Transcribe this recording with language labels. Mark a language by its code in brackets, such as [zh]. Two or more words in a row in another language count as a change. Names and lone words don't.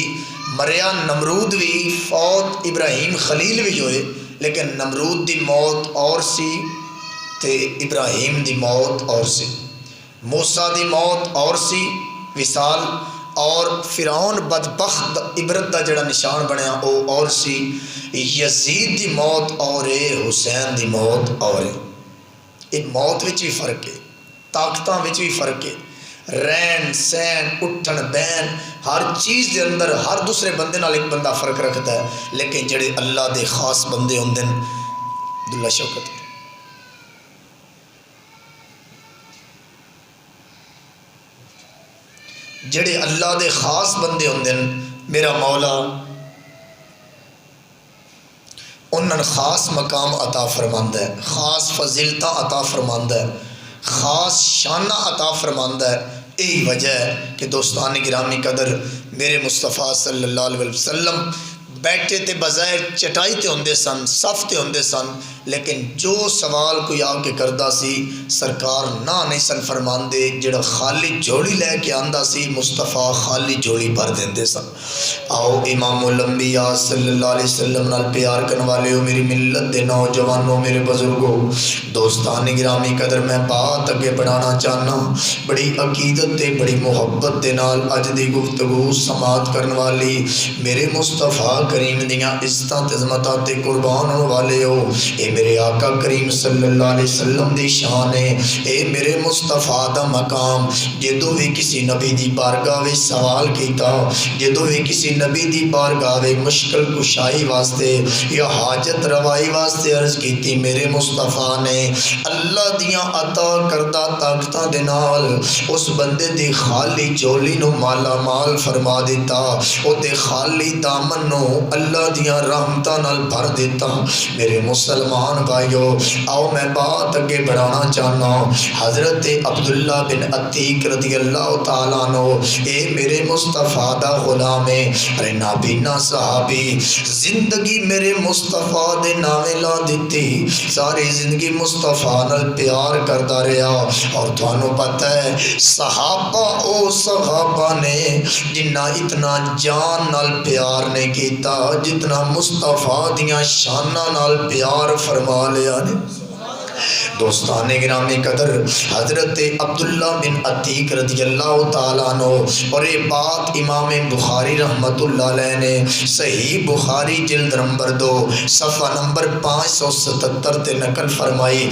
[pa] مریا نمرود بھی، فوت ابراہیم خلیل بھی ہوئے، لیکن نمرود دی موت اور سی تے ابراہیم دی موت اور سی، موسیٰ دی موت اور سی وصال، اور فرعون بدبخت عبرت دا جڑا نشان بنیا او اور سی، یزید دی موت اور ہے، حسین دی موت اور ہے۔ یہ موت وچ بھی فرق ہے، طاقتاں وچ بھی فرق ہے، رہن سہن اٹھن بہن ہر چیز دے اندر ہر دوسرے بندے نال ایک بندہ فرق رکھتا ہے، لیکن جڑے اللہ دے خاص بندے ہوندے ہیں عبداللہ شوکت جڑے اللہ دے خاص بندے ہوندے ہیں، میرا مولا انہاں خاص مقام عطا فرماندا ہے، خاص فضیلتاں عطا فرماندا ہے، خاص شانہ عطا فرماندا ہے۔ یہی وجہ ہے کہ دوستان گرامی قدر میرے مصطفیٰ [ar] صلی اللہ علیہ وسلم [pa] بیٹھے تے بظاہر چٹائی تے ہوندے سن، صف تے ہوندے سن، لیکن جو سوال کوئی آ کے کردا سی سرکار نہ نہیں سن فرماندے، جڑا خالی جھولی لے کے آندا سی مصطفیٰ خالی جھولی بھر دیندے سن۔ آؤ امام الانبیاء [ar] صلی اللہ علیہ وسلم [pa] نال پیار کرن والیو، میری ملت دے نوجوانوں، میرے بزرگوں، دوستان گرامی قدر میں بات اگے بڑھانا چاہنا، بڑی عقیدت تے بڑی محبت دے نال اج دی گفتگو سماعت کرن والی میرے مصطفیٰ کریم دیاں عزتاں تے عظمتاں تے قربان ہون والے ہو، اے میرے آقا کریم [ar] صلی اللہ علیہ وسلم [pa] دی شان ہے، اے میرے مصطفیٰ دا مقام۔ جدوں بھی کسی نبی دی بارگاہ وچ سوال کیتا، جدوں بھی کسی نبی دی بارگاہ وچ مشکل کشائی واسطے یا حاجت روائی واسطے عرض کیتی، میرے مصطفیٰ نے اللہ دیاں عطا کردہ طاقتاں دے نال اس بندے دی خالی چولی نو مالا مال فرما دیتا، او دے خالی دامن نو اللہ دیاں رحمتاں نال بھر دیتا۔ میرے مسلمان بھائیو، آؤ میں بات اگے بڑھانا چاہنا۔ حضرت عبداللہ بن عتیق [ar] رضی اللہ تعالیٰ عنہ، [pa] اے میرے مصطفیٰ دا غلام ہے، ارے نابینا صحابی، زندگی میرے مصطفیٰ دے ناوے لا دیتی، ساری زندگی مصطفیٰ نال پیار کردا رہا۔ اور تھانوں پتہ ہے صحابہ او صحابہ نے جنہ اتنا جان نال پیار نہیں کیتا جتنا مصطفیٰ دیاں شاناں نال پیار فرما لیا نے۔ دوستان گرامی قدر، حضرت عبداللہ بن عتیق [ar] رضی اللہ تعالیٰ عنہ، [pa] اور یہ بات امام بخاری [ar] رحمت اللہ علیہ [pa] نے صحیح بخاری جلد نمبر 2 صفحہ نمبر 577 تے نقل فرمائی۔